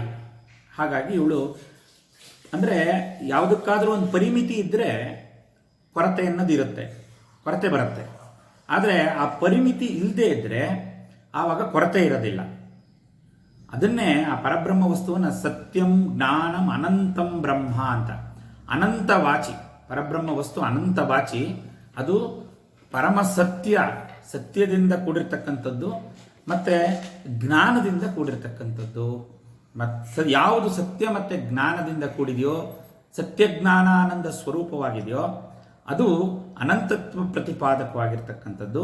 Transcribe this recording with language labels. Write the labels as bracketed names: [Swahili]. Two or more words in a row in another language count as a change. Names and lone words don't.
[Kannada] ಹಾಗಾಗಿ ಇವಳು ಅಂದರೆ ಯಾವುದಕ್ಕಾದರೂ ಒಂದು ಪರಿಮಿತಿ ಇದ್ದರೆ ಕೊರತೆ ಅನ್ನೋದು ಇರುತ್ತೆ, ಕೊರತೆ ಬರುತ್ತೆ. ಆದರೆ ಆ ಪರಿಮಿತಿ ಇಲ್ಲದೆ ಇದ್ದರೆ ಆವಾಗ ಕೊರತೆ ಇರೋದಿಲ್ಲ. ಅದನ್ನೇ ಆ ಪರಬ್ರಹ್ಮ ವಸ್ತುವನ್ನು [Sanskrit] ಸತ್ಯಂ ಜ್ಞಾನಂ ಅನಂತಂ ಬ್ರಹ್ಮ [Kannada] ಅಂತ. ಅನಂತವಾಚಿ ಪರಬ್ರಹ್ಮ ವಸ್ತು ಅನಂತವಾಚಿ. ಅದು ಪರಮ ಸತ್ಯದಿಂದ ಕೂಡಿರ್ತಕ್ಕಂಥದ್ದು ಮತ್ತು ಜ್ಞಾನದಿಂದ ಕೂಡಿರ್ತಕ್ಕಂಥದ್ದು. ಮತ್ತು ಯಾವುದು ಸತ್ಯ ಮತ್ತು ಜ್ಞಾನದಿಂದ ಕೂಡಿದೆಯೋ, ಸತ್ಯಜ್ಞಾನಾನಂದ ಸ್ವರೂಪವಾಗಿದೆಯೋ ಅದು ಅನಂತತ್ವ ಪ್ರತಿಪಾದಕವಾಗಿರ್ತಕ್ಕಂಥದ್ದು.